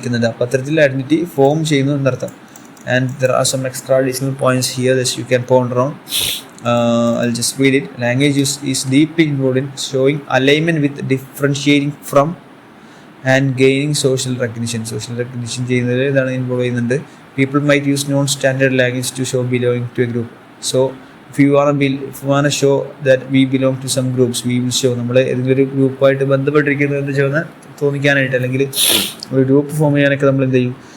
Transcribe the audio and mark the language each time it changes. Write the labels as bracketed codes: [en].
[ml] അപ്പോൾ അത്തരത്തിൽ identity form ചെയ്യുന്നു എന്നർത്ഥം. [en] And there are some extra additional points here that you can ponder on. I'll just read it. Language is deeply involved in showing alignment with differentiating from and gaining social recognition. [ml] Social recognition ചെയ്യുന്നതിൽ ഇതാണ് involve ചെയ്യുന്നുണ്ട്. [en] People might use non-standard language to show belonging to a group. So if you want to show that we belong to some groups, we will show [ml] നമ്മൾ ഏതെങ്കിലും ഒരു ഗ്രൂപ്പായിട്ട് ബന്ധപ്പെട്ടിരിക്കുന്നത് എന്ന് തോന്നിക്കാനായിട്ട്, അല്ലെങ്കിൽ ഒരു ഗ്രൂപ്പ് ഫോം ചെയ്യാനൊക്കെ നമ്മൾ എന്ത് ചെയ്യും?